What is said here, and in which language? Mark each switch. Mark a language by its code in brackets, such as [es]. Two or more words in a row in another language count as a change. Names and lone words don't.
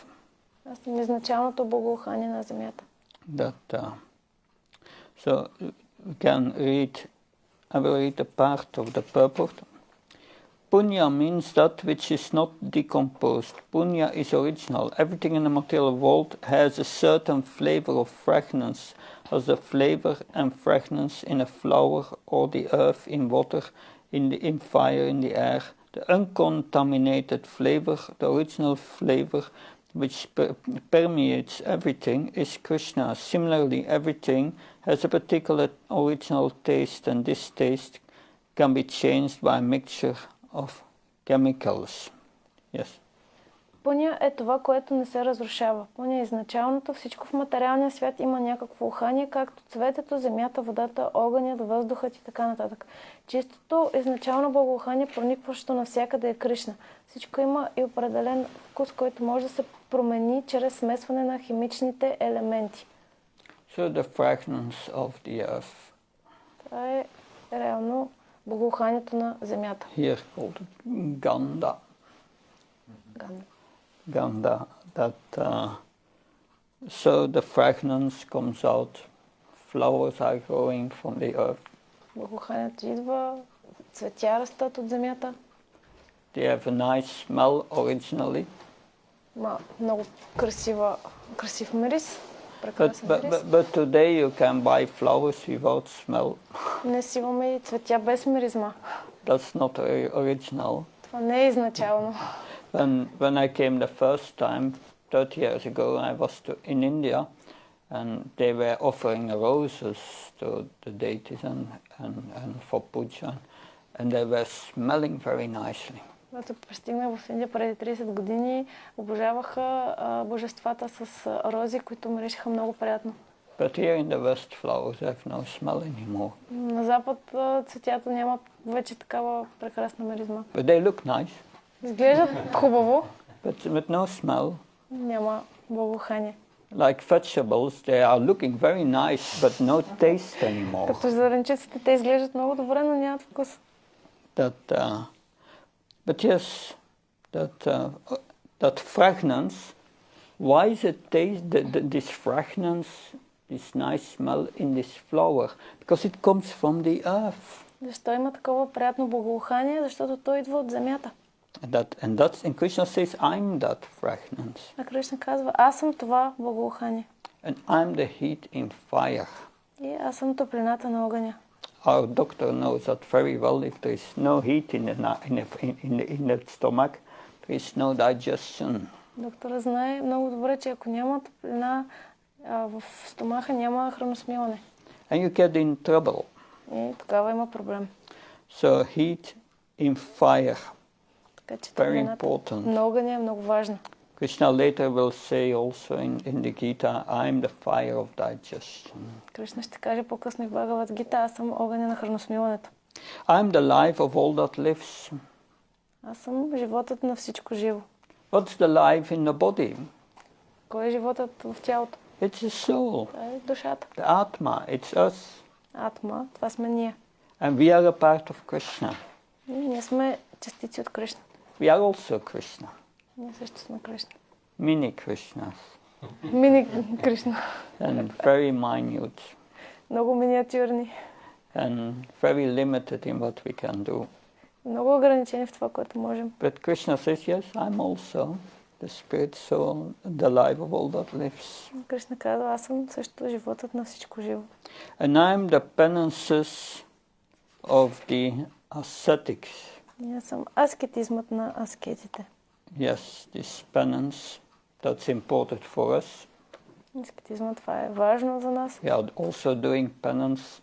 [bg] Аз съм изначалното благоухание на земята. [en] So we can read. I will read a part of the purport. Punya means that which is not decomposed. Punya is original. Everything in the material world has a certain flavor of fragrance, as the flavor and fragrance in a flower or the earth, in water, in fire, in the air, the uncontaminated flavor, the original flavor which permeates everything is Krishna. Similarly, everything has a particular original taste, and this taste can be changed by a mixture of chemicals. Yes. [bg] Пуня е това, което не се разрушава. Пуня е изначалното. Всичко в материалния свят има някакво ухание, както цветето, земята, водата, огънят, въздухът и така нататък. Чистото изначално благоухание, проникващо навсякъде е Кришна. Всичко има и определен вкус, който може да се промени чрез смесване на химичните елементи. [en] So the fragrance of the earth. [bg] Това е реално благоуханието на земята. [en] Here called Ganda. Ganda. So the fragrance comes out. Flowers are growing from the earth. [bg] Благоуханието идва, цветя растат от земята. [en] They have a nice smell originally. [bg] Много красив мирис. [en] But today you can buy flowers without smell. [bg] Днес имаме и цветя без миризма. [en] That's not original. [bg] Това не е изначално. [en] When I came the first time, 30 years ago, I was in India, and they were offering roses to the deities and for puja, and they were smelling very nicely. [bg] Когато пристигнах в Индия преди 30 години, обожаваха божествата с рози, които миришеха много приятно. [en] But here in the West, flowers have no smell anymore. [bg] На запад цветята нямат вече такава прекрасна миризма. [en] But they look nice. [bg] Изглеждат хубаво. [en] But no smell. [bg] Няма благоухание. [en] Like vegetables, they are looking very nice, but no taste anymore. [bg] Като зеленчуците, те изглеждат много добре, но нямат вкус. [en] But yes, that fragrance, why is it this fragrance, this nice smell in this flower? Because it comes from the earth. [bg] Защо има такова приятно благоухание? Защото то идва от земята. [en] And Krishna says, I'm that fragrance. [bg] А Кришна казва, аз съм това благоухание. [en] And I'm the heat in fire. [bg] И аз съм топлината на огъня. [en] Our doctor knows that very well. If there is no heat in the stomach, there is no digestion. [bg] Доктора знае много добре, че ако няма топлина в стомаха, няма храносмилане. [en] And you get in trouble. [bg] И тогава има проблем. [en] So heat in fire. [bg] Така че [en] Very important. [bg] На огъня е много важно. [en] Krishna later will say also in the Gita, I'm the fire of digestion. [bg] Кришна ще каже по-късно и в Бхагавад-гита, аз съм огъня на храносмилането. [en] I'm the life of all that lives. [bg] Аз съм животът на всичко живо. [en] What's the life in the body? [bg] Кой е животът в тялото? [en] It's the soul. [bg] Това е душата. [en] The Atma, it's us. [bg] Атма, това сме ние. [en] And we are a part of Krishna. [bg] И ние сме частици от Кришна. [en] We are also Krishna. [bg] Ние също сме Кришна. [en] Mini Krishnas. [bg] Мини Кришна. [en] And very minute. [bg] Много миниатюрни. [en] And very limited in what we can do. [bg] Много ограничени в това, което можем. [en] But Krishna says, yes, I'm also the spirit soul, the life of all that lives. [bg] Кришна казва, аз съм също животът на всичко живо. [en] And I'm the penances of the ascetics. [bg] Ние съм аскетизмът на аскетите. [en] Yes, this penance, that's important for us. [bg] Аскетизмът, това е важно за нас. [en] We are also doing penance.